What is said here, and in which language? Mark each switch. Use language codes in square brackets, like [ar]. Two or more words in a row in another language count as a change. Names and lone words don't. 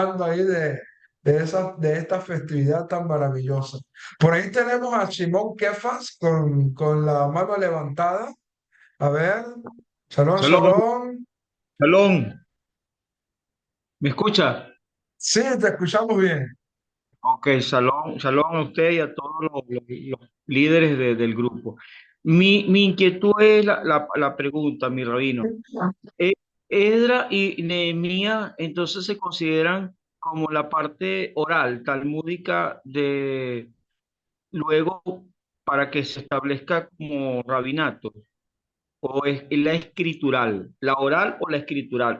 [es] disfrutando ahí de esta festividad tan maravillosa. Por ahí tenemos a Shimon Kefas con la mano levantada. A ver, shalom, Shalom, shalom. shalom. ¿Me escucha? Sí, te escuchamos bien. Ok, shalom, shalom a usted y a todos los líderes del grupo. Mi inquietud es la pregunta, mi rabino. Eh, Esdra y Nehemías entonces se consideran como la parte oral, talmúdica de luego para que se establezca como rabinato, o es la escritural, la oral o la escritural.